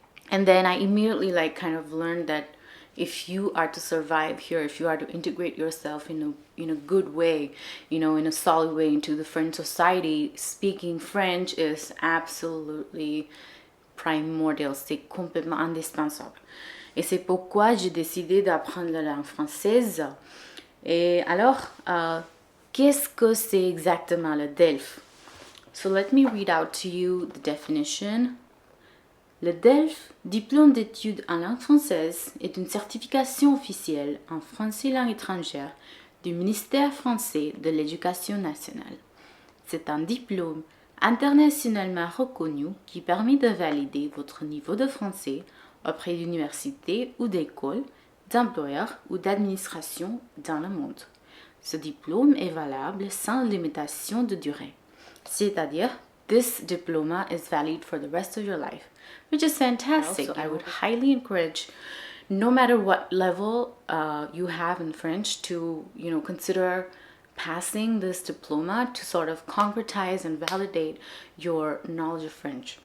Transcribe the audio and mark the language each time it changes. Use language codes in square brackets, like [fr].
[en] And then I immediately kind of learned that if you are to survive here, if you are to integrate yourself in a good way, in a solid way into the French society, speaking French is absolutely primordial, [fr] c'est complètement indispensable. Et c'est pourquoi j'ai décidé d'apprendre la langue française. Et alors, qu'est-ce que c'est exactement le DELF? [en] So let me read out to you the definition. [fr] Le DELF, diplôme d'études en langue française, est une certification officielle en français langue étrangère du ministère français de l'Éducation nationale. C'est un diplôme internationalement reconnu qui permet de valider votre niveau de français auprès d'universités ou d'écoles, d'employeurs ou d'administrations dans le monde. Ce diplôme est valable sans limitation de durée. C'est-à-dire, [en] this diploma is valid for the rest of your life, which is fantastic. I would highly encourage, no matter what level you have in French, to consider passing this diploma to sort of concretize and validate your knowledge of French.